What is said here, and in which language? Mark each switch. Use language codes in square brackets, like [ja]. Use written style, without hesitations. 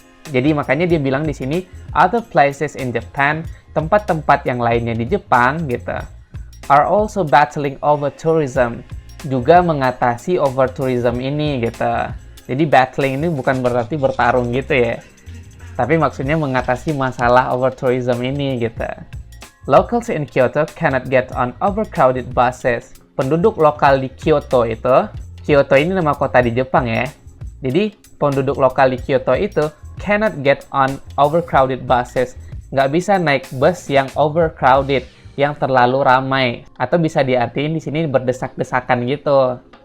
[id] Jadi makanya dia bilang di sini [en] other places in Japan, [id] tempat-tempat yang lainnya di Jepang gitu, [en] are also battling over tourism, [id] juga mengatasi over tourism ini gitu. Jadi battling ini bukan berarti bertarung gitu ya, tapi maksudnya mengatasi masalah over tourism ini gitu. [en] Locals in Kyoto cannot get on overcrowded buses. [id] Penduduk lokal di Kyoto itu, Kyoto ini nama kota di Jepang ya. Jadi penduduk lokal di Kyoto itu [en] cannot get on overcrowded buses. [id] Nggak bisa naik bus yang overcrowded, yang terlalu ramai, atau bisa diartiin di sini berdesak-desakan gitu.